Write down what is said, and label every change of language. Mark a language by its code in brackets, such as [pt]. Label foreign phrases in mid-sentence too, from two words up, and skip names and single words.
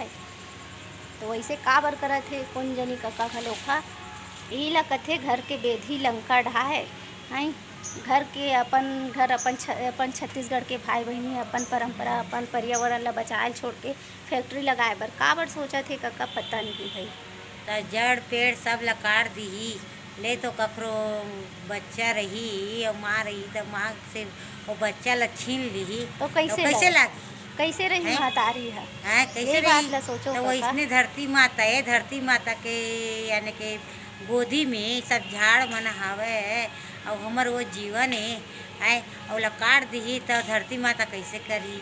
[hne] तो वैसे का बर करत है कौन जनी कका घलोखा ई ला कथे घर के बेधी लंका ढाए हैं। घर के अपन छत्तीसगढ़ के भाई बहनी अपन परंपरा अपन पर्यावरण ला बचाए छोड़ के फैक्ट्री लगाए बर का बर सोचत है कका पता नहीं भाई। तो जड़ पेड़ सब ला काट दिही ले तो ककरो बच्चा रही और माँ रही तो माँ से वो बच्चा ला छीन ली तो कैसे लागी, कैसे रही महतारी है कैसे बात ला सोचो तो वैसने धरती माता है, धरती माता के यानी के गोदी में सब झाड़ मन हावे और हमर वो जीवन है और ला काट दी तो धरती माता कैसे करी,